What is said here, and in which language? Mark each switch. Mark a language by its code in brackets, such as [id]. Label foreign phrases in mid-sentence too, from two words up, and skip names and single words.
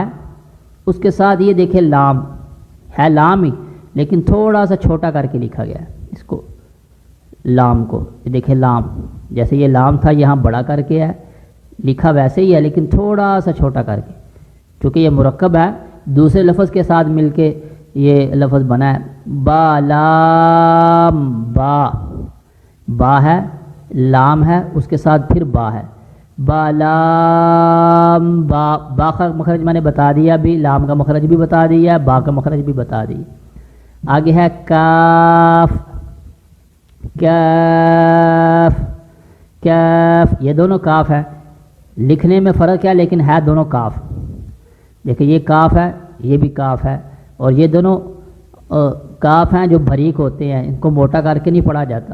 [ur] اس کے ساتھ یہ دیکھیں لام ہے، لام ہی لیکن تھوڑا سا چھوٹا کر کے لکھا گیا ہے اس کو، لام کو. یہ دیکھیں لام، جیسے یہ لام تھا یہاں بڑا کر کے ہے، لکھا ویسے ہی ہے لیکن تھوڑا سا چھوٹا کر کے، چونکہ یہ مرکب ہے دوسرے لفظ کے ساتھ مل کے یہ لفظ بنا ہے. با لام با. با ہے، لام ہے، اس کے ساتھ پھر با ہے. با لام با. با کا مخرج میں نے بتا دیا، بھی لام کا مخرج بھی بتا دیا، با کا مخرج بھی بتا دیا. آگے ہے کاف. کاف، کاف. یہ دونوں کاف ہے، لکھنے میں فرق ہے لیکن ہے دونوں کاف. دیکھیں یہ کاف ہے، یہ بھی کاف ہے، اور یہ دونوں کاف ہیں جو بھریک ہوتے ہیں، ان کو موٹا کر کے نہیں پڑھا جاتا.